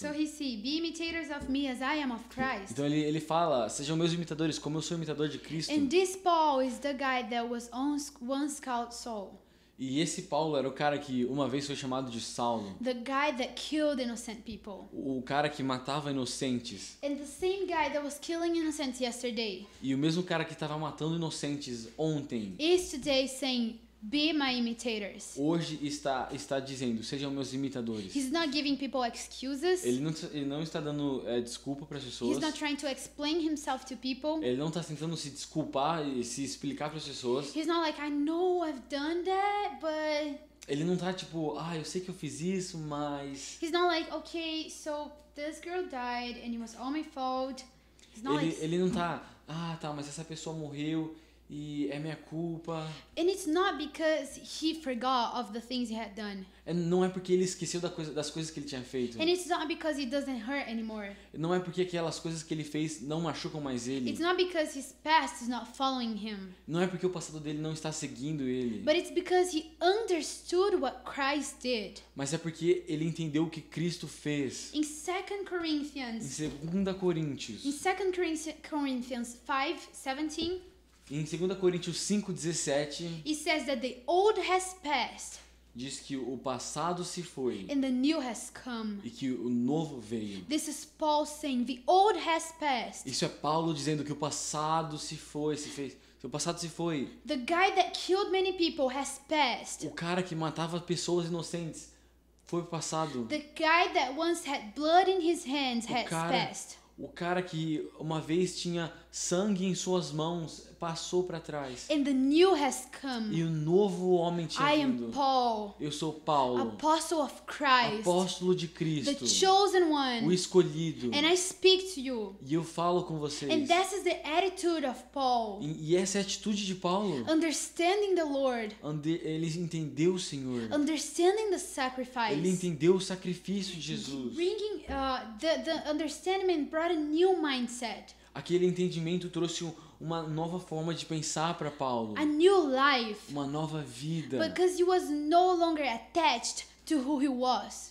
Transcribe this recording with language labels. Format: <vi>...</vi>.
<en>So he see, be imitators of me as I am of Christ.</en> <pt>Então ele fala, sejam meus imitadores, como eu sou imitador de Cristo.</pt> <en>And this Paul is the guy that was once called Saul.</en> <pt>E esse Paulo era o cara que uma vez foi chamado de Saulo,</pt> <en>The guy that killed innocent people.</en> <pt>o cara que matava inocentes.</pt> <en>And the same guy that was killing innocents yesterday</en> <pt>E o mesmo cara que estava matando inocentes ontem,</pt> <en>is today saying, be my imitators.</en> <pt>hoje está dizendo, sejam meus imitadores.</pt> <en>He's not giving people excuses.</en> <pt>Ele não está dando desculpa para as pessoas.</pt> <en>He's not trying to explain himself to people.</en> <pt>Ele não está tentando se desculpar e se explicar para as pessoas.</pt> <en>He's not like, I know I've done that, but...</en> <pt>Ele não tá tipo, eu sei que eu fiz isso, mas...</pt> <en>He's not like, okay, so this girl died and it was all my fault. He's not</en> <pt>Ele não tá, tá, mas essa pessoa morreu e é minha culpa.</pt> <en>And it's not because he forgot of the things he had done.</en> <pt>Não é porque ele esqueceu das coisas que ele tinha feito.</pt> <en>And it's not because it doesn't hurt anymore.</en> <pt>Não é porque aquelas coisas que ele fez não machucam mais ele.</pt> <en>It's not because his past is not following him.</en> <pt>Não é porque o passado dele não está seguindo ele.</pt> <en>But it's because he understood what Christ did.</en> <pt>Mas é porque ele entendeu o que Cristo fez.</pt> <en>In 2 Corinthians,</en> <pt>Em 2 Coríntios.</pt> <en>in 2 Corinthians 5:17,</en> <pt>Em 2 Coríntios 5:17</pt> <en>it says that the old has passed</en> <pt>diz que o passado se foi</pt> <en>and the new has come.</en> <pt>e que o novo veio.</pt> <en>This is Paul saying the old has passed.</en> <pt>Isso é Paulo dizendo que o passado se foi, o passado se foi.</pt> <en>The guy that killed many people has passed.</en> <pt>O cara que matava pessoas inocentes foi o passado.</pt> <en>The guy that once had blood in his hands has passed.</en> <pt>O cara que uma vez tinha sangue em suas mãos passou para trás.</pt> <en>And the new has come.</en> <pt>E o novo homem tinha</pt> <en>I am</en> <pt>vindo.</pt> <en>Paul,</en> <pt>Eu sou Paulo,</pt> <en>apostle of Christ,</en> <pt>apóstolo de</pt> <en>the</en> <pt>Cristo,</pt> <en>chosen</en> <pt>o</pt> <en>one.</en> <pt>escolhido.</pt> <en>And I speak to you.</en> <pt>E eu falo com vocês.</pt> <en>And that is the attitude of Paul.</en> <pt>E essa é a atitude de Paulo.</pt> <en>Understanding the Lord.</en> <pt>Ele entendeu o Senhor.</pt> <en>Understanding the sacrifice.</en> <pt>Ele entendeu o sacrifício de Jesus.</pt> <en>Bringing the understanding brought a new mindset.</en> <pt>Aquele entendimento trouxe uma nova forma de pensar para Paulo.</pt> <en>A new life.</en> <pt>Uma nova vida.</pt> <en>Because he was no longer attached to who he was.</en>